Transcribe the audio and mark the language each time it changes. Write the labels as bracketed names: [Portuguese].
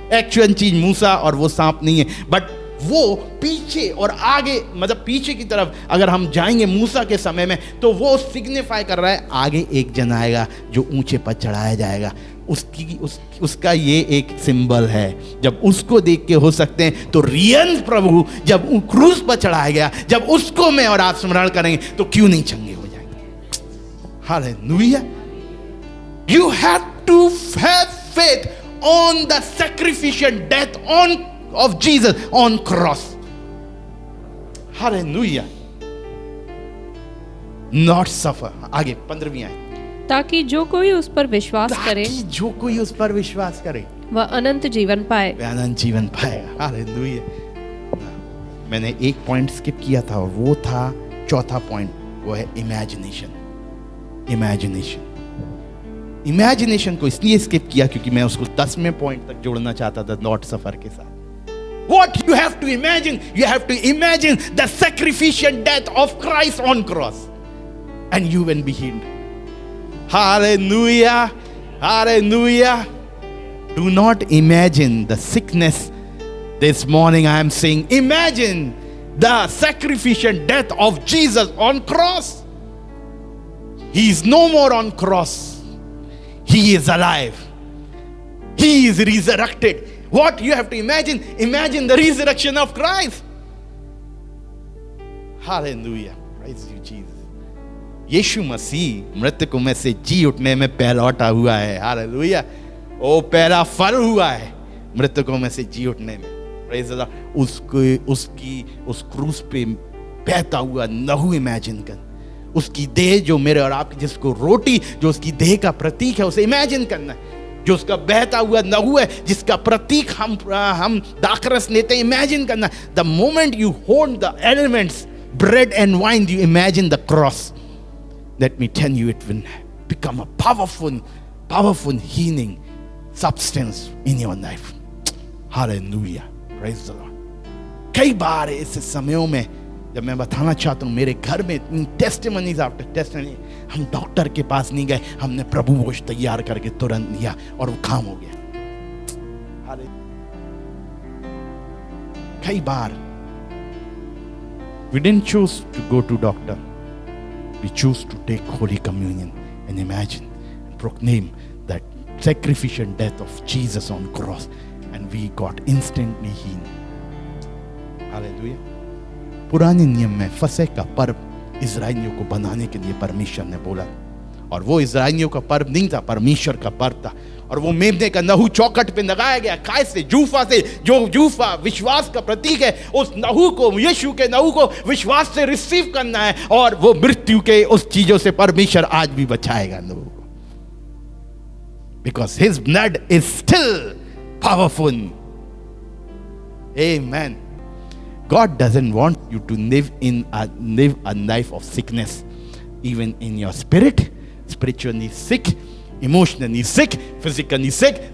[Hindi] Actual चीज मूसा और वो सांप नहीं है, बट वो पीछे और आगे, मतलब पीछे की तरफ अगर हम जाएंगे मूसा के समय में, तो वो सिग्निफाई कर रहा है आगे एक जन आएगा जो ऊंचे पर चढ़ाया जाएगा। उसका ये एक सिंबल है। जब उसको देख के हो सकते हैं तो रियल प्रभु जब क्रूस पर चढ़ाया गया, जब उसको मैं और आप स्मरण करेंगे तो क्यों नहीं चंगे हो जाएंगे। Hallelujah. [English] You have to have faith on the sacrificial death of Jesus on cross. Hallelujah. Not suffer. [Hindi] आगे 15वीं आयत। ताकि जो कोई उस पर विश्वास करे, जो कोई उस पर विश्वास करे, वह अनंत जीवन पाए। वह अनंत जीवन पाएगा। हालेलुया। मैंने एक पॉइंट स्किप किया था, और वो था 4था पॉइंट, वो है इमेजिनेशन। इमेजिनेशन को इसलिए स्किप किया क्योंकि मैं उसको 10वें पॉइंट तक जोड़ना चाहता था, [English] not सफर [Hindi] के साथ। [English] What you have to imagine? You have to imagine the sacrificial death of Christ on cross, and you will be healed. Hallelujah, hallelujah. Do not imagine the sickness. This morning I am saying, imagine the sacrificial death of Jesus on cross. He is no more on cross. He is alive. He is resurrected. What you have to imagine? Imagine the resurrection of Christ. Hallelujah. Praise you, Jesus. [Hindi] यीशु मसीह मृतकों में से जी उठने में पहलौठा हुआ है. Hallelujah. ओ पहला फल हुआ है मृतकों में से जी उठने में. [English] Praise the lord. [Hindi] उस क्रूस पे बहता हुआ लहू इमेजिन कर. उसकी देह जो मेरे और आपकी, जिसको रोटी जो उसकी देह का प्रतीक है, उसे इमेजिन करना है. जो उसका बहता हुआ लहू है, जिसका प्रतीक हम दाखरस लेते हैं, इमेजिन करना. [English] The moment you hold the elements, bread and wine, you imagine the cross. Let me tell you, it will become a powerful healing substance in your life. Hallelujah. Praise the Lord. [Hindi] कई बार ऐसे समयों में जब मैं बताना चाहता हूँ, मेरे घर में इतनी टेस्टिमनीज आफ्टर टेस्टिमनी, हम डॉक्टर के पास नहीं गए, हमने प्रभु भोज तैयार करके तुरंत लिया और वो काम हो गया. कई बार [English] we didn't choose to go to doctor. We choose to take Holy Communion and imagine and proclaim that sacrificial death of Jesus on cross, and we got instantly healed. Hallelujah. [Hindi] पुराने नियम में फसह का पर्व इज़राइलियों को बनाने के लिए परमेश्वर ने बोला, और वो इज़राइलियों का पर्व नहीं था, परमेश्वर का पर्व था. और वो मेमने का नहू चौखट पे लगाया गया. काय से? जूफा से. जो जूफा विश्वास का प्रतीक है, उस नहू को, यीशु के नहू को विश्वास से रिसीव करना है, और वो मृत्यु के उस चीजों से परमेश्वर आज भी बचाएगा लोगों को. [English] Because his blood is still powerful. Amen. God doesn't want you to live a life of sickness, even in your spirit, spiritually sick, emotionally sick, physically sick.